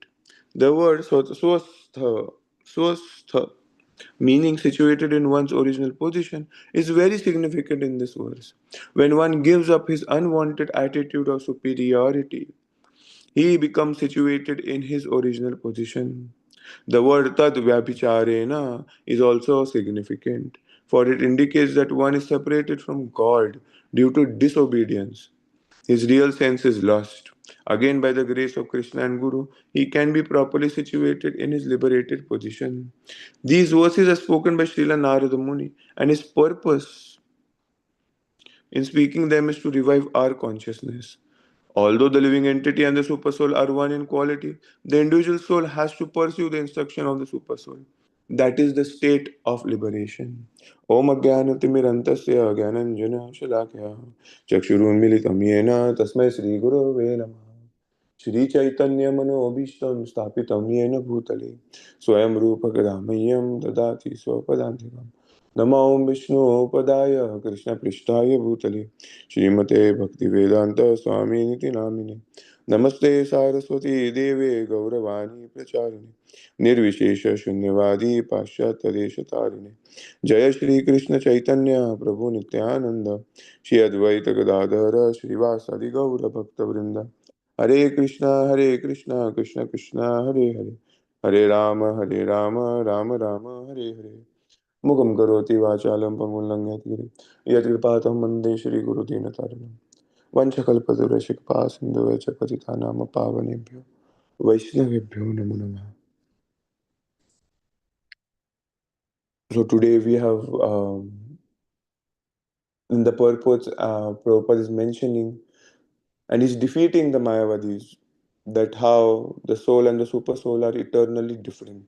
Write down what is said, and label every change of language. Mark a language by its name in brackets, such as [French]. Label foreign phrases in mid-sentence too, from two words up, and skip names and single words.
[English] The word swastha, meaning situated in one's original position, is very significant in this verse. When one gives up his unwanted attitude of superiority, he becomes situated in his original position. The word [Sanskrit] तद्व्यभिचारेण [English] is also significant, for it indicates that one is separated from God due to disobedience. His real sense is lost. Again, by the grace of Krishna and Guru, he can be properly situated in his liberated position. These verses are spoken by Srila Narada Muni, and his purpose in speaking them is to revive our consciousness. Although the living entity and the supersoul are one in quality, the individual soul has to pursue the instruction of the supersoul. That is the state of liberation. [Sanskrit] ॐ अज्ञानतिमिरान्धस्य ज्ञानाञ्जन शलाकया चक्षुरुन्मीलितं येन तस्मै श्री गुरवे नमः श्री चैतन्य मनोऽभीष्टं स्थापितं येन भूतले स्वयं रूप कदाम्यं ददाति स्वपदान्तिकम् नमो विष्णु पादाय कृष्ण प्रेष्ठाय भूतले श्रीमते भक्तिवेदान्त स्वामिन् इति नामिने नमस्ते सरस्वती देवे गौरवाणी प्रचारिणे निर्विशेष शून्यवादी पाश्चात्य देश तारिणे जय श्री कृष्ण चैतन्य प्रभु नित्यानंद श्री अद्वैत गदाधर श्रीवासादि गौर भक्त वृंद हरे कृष्णा कृष्ण कृष्ण हरे हरे हरे राम राम राम हरे हरे मुखम करोति वाचालं पंगुं लंघयति यत्कृपातमं वन्दे श्रीगुरुदीनतारिणं वंशकल्पतरुषिकपा सिन्धुवे च पतितानां पावनेभ्यो वैष्णवेभ्यो नमो नमः. [English] So today we have in the purpose Prabhupada is mentioning and he's defeating the Mayavadis that how the soul and the super soul are eternally different.